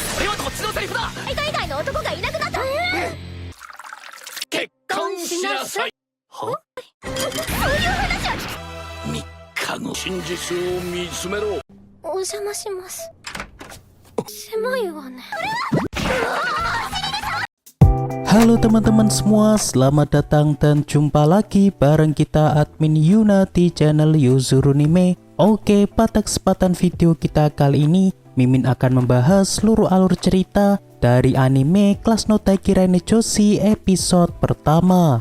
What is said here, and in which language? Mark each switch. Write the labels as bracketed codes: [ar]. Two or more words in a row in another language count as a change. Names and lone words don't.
[ja] それはこっちのセリフだ。海外の男がいなくなった。結婚しなさい。は？そういう話は 3日後真実を見つめろ。お邪魔します。狭いわね。 [id] Halo teman-teman semua, selamat datang dan jumpa lagi bareng kita admin Yuna di channel Yuzurunime. Oke, pada kesempatan video kita kali ini, Mimin akan membahas seluruh alur cerita dari anime Class no Taikira ni Joshi episode pertama.